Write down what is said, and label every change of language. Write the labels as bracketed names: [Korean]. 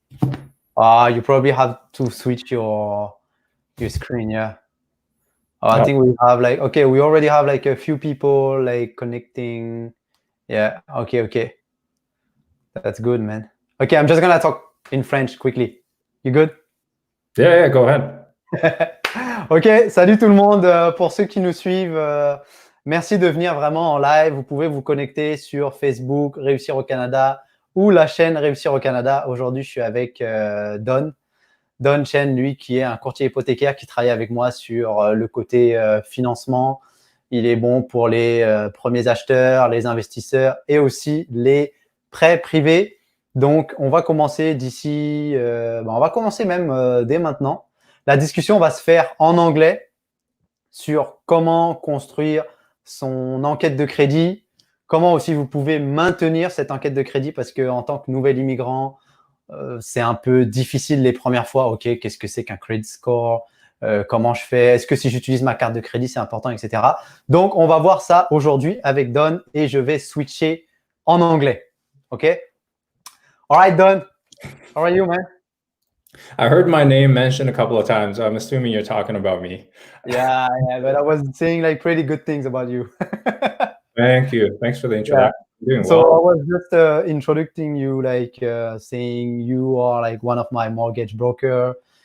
[English] You probably have to switch your screen, yeah. I think we have we already have a few people connecting. Yeah, okay. That's good, man. Okay, I'm just gonna talk in French quickly. You good? Yeah, go ahead. [French] Ok, salut tout le monde. Pour ceux qui nous suivent, merci de venir vraiment en live. Vous pouvez vous connecter sur Facebook, Réussir au Canada ou la chaîne Réussir au Canada. Aujourd'hui, je suis avec Don Chen, lui, qui est un courtier hypothécaire qui travaille avec moi sur le côté financement. Il est bon pour les premiers acheteurs, les investisseurs et aussi les prêts privés. Donc, on va commencer d'ici, on va commencer même dès maintenant. La discussion va se faire en anglais sur comment construire son enquête de crédit, comment aussi vous pouvez maintenir cette enquête de crédit parce qu'en tant que nouvel immigrant, c'est un peu difficile les premières fois. Ok, qu'est-ce que c'est qu'un credit score? Comment je fais? Est-ce que si j'utilise ma carte de crédit, c'est important, etc. Donc, on va voir ça aujourd'hui avec Don et je vais switcher en anglais. [English] Ok? All right, Don. How are you, man? I heard my name mentioned a couple of times. I'm assuming you're talking about me. Yeah, but I was saying pretty good things about you. Thank you. Thanks for the introduction. Yeah. So I was just introducing you, saying you are one of my mortgage broker.